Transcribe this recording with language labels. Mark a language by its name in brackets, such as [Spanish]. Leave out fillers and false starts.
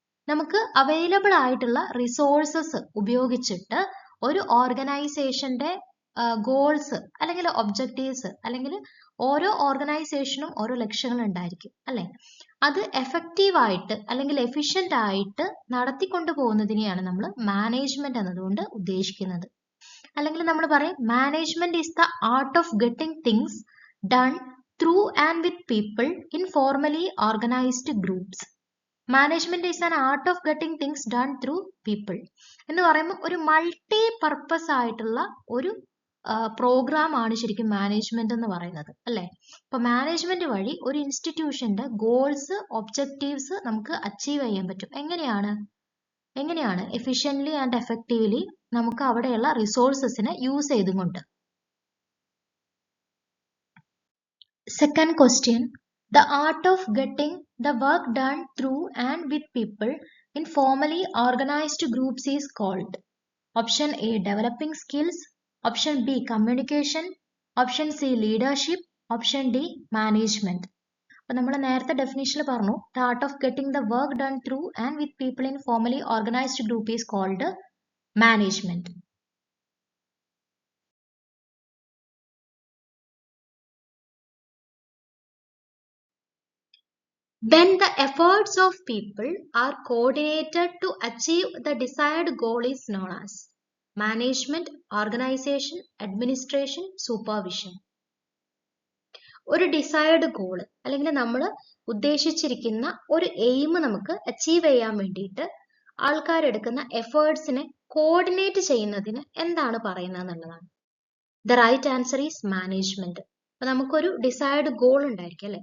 [Malayalam] നമുക്ക് അവൈലബിൾ ആയിട്ടുള്ള റിസോഴ്സസ് ഉപയോഗിച്ചിട്ട് ഒരു ഓർഗനൈസേഷന്റെ ഗോൾസ് അല്ലെങ്കിൽ ഒബ്ജക്റ്റീവ്സ്, അല്ലെങ്കിൽ ഓരോ ഓർഗനൈസേഷനും ഓരോ ലക്ഷ്യങ്ങൾ ഉണ്ടായിരിക്കും അല്ലെ, അത് എഫക്റ്റീവ് ആയിട്ട് അല്ലെങ്കിൽ എഫിഷ്യന്റ് ആയിട്ട് നടത്തിക്കൊണ്ടു പോകുന്നതിനെയാണ് നമ്മൾ മാനേജ്മെന്റ് എന്നതുകൊണ്ട് ഉദ്ദേശിക്കുന്നത്. അല്ലെങ്കിൽ നമ്മൾ പറയും [English] Management is the art of getting things done through and with people in formally organized groups. Management is an art of getting things done through people. [Malayalam] എന്ന് പറയുമ്പോൾ ഒരു മൾട്ടി പർപ്പസ് ആയിട്ടുള്ള ഒരു പ്രോഗ്രാം ആണ് ശരിക്കും മാനേജ്മെന്റ് എന്ന് പറയുന്നത് അല്ലെ. അപ്പൊ മാനേജ്മെന്റ് വഴി ഒരു ഇൻസ്റ്റിറ്റ്യൂഷന്റെ ഗോൾസ്, ഒബ്ജക്റ്റീവ്സ് നമുക്ക് അച്ചീവ് ചെയ്യാൻ പറ്റും. എങ്ങനെയാണ് എഫിഷ്യന്റ്ലി ആൻഡ് എഫക്റ്റീവ്ലി നമുക്ക് അവിടെയുള്ള റിസോഴ്സസിനെ യൂസ് ചെയ്തുകൊണ്ട്. [English] Second question, the art of getting the work done through and with people in formally organized groups is called. Option A, developing skills. Option B, communication. Option C, leadership. Option D, management. [Malayalam] അപ്പോൾ നമ്മൾ നേരത്തെ ഡെഫിനിഷനിൽ പറഞ്ഞു, [English] the art of getting the work done through and with people in formally organized group is called management. When the efforts of people are coordinated to achieve the desired goal is known as management, organization, administration, supervision. [Malayalam] ഒരു desired goal അല്ലെങ്കിൽ നമ്മൾ ഉദ്ദേശിച്ചിരിക്കുന്ന ഒരു aim നമുക്ക് achieve ചെയ്യാൻ വേണ്ടിയിട്ട് ആൾക്കാരെടുക്കുന്ന എഫേർട്സിനെ coordinate ചെയ്യുന്നതിന് എന്താണ് പറയുന്നത് എന്നുള്ളതാണ്. [English] The right answer is management. [Malayalam] അപ്പൊ നമുക്കൊരു ഡിസൈർഡ് ഗോൾ ഉണ്ടായിരിക്കും അല്ലെ.